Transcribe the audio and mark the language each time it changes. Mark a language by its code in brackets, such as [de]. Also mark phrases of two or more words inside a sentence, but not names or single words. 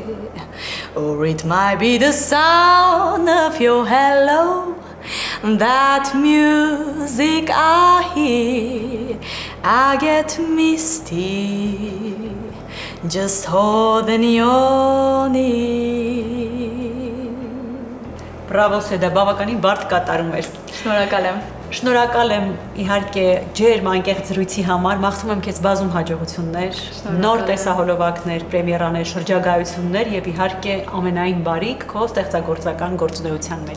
[en] Or it might be the sound of your hello, that music I hear, I get misty, just holding your knee. [hy] Բրավո Սեդա, բավականին բարդ կատարում էր։ Շնորհակալ եմ։ Շնորհակալ եմ իհարկե ջերմ անկեղծ զրույցի համար, մաղթում եմ քեզ բազում հաջողություններ, նոր տեսահոլովակներ, պրեմիերաներ, շրջագայություններ եւ իհարկե ամենայն բարիք քո ստեղծագործական գործունեության մեջ։